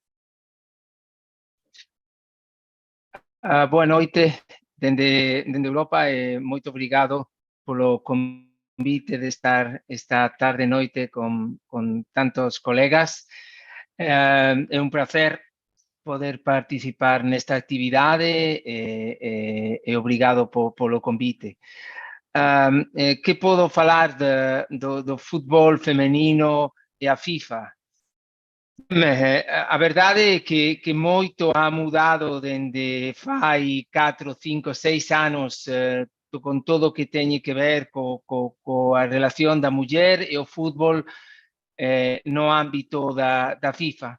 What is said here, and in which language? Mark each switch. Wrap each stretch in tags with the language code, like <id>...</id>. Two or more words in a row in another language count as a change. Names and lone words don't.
<pt>Boa noite, desde Europa, muito obrigado pelo convite de estar esta tarde e noite com tantos colegas. É um prazer poder participar nesta actividade e obrigado pelo convite. Que posso falar do futebol feminino e a FIFA?</pt> <gl>A verdade é que moito ha mudado dende fai 4, 5, 6 anos con todo o que teñe que ver coa relación da muller e o fútbol no ámbito da FIFA.</gl>